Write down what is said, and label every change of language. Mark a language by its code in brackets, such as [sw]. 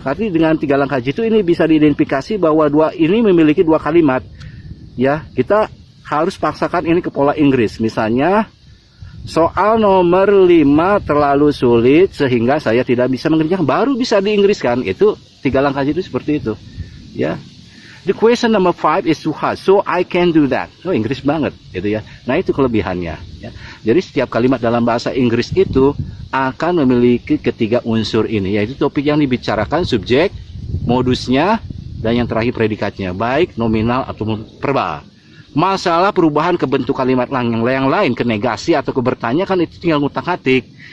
[id] Karena dengan 3 langkah jitu ini bisa diidentifikasi bahwa ini memiliki 2 kalimat ya. Kita harus paksakan ini ke pola Inggris. Misalnya soal nomor 5 terlalu sulit sehingga saya tidak bisa mengerjakan, baru bisa diinggriskan. Itu 3 langkah jitu seperti itu ya. [en] The question number 5 is too hard, so I can do that. [id] Oh, Inggris banget, gitu ya. Nah, itu kelebihannya. Ya. Jadi setiap kalimat dalam bahasa Inggris itu akan memiliki 3 unsur ini, yaitu topik yang dibicarakan, subjek, modusnya, dan yang terakhir predikatnya, baik nominal atau verbal. Masalah perubahan ke bentuk kalimat yang lain, ke negasi atau ke bertanya kan itu tinggal ngutak-atik.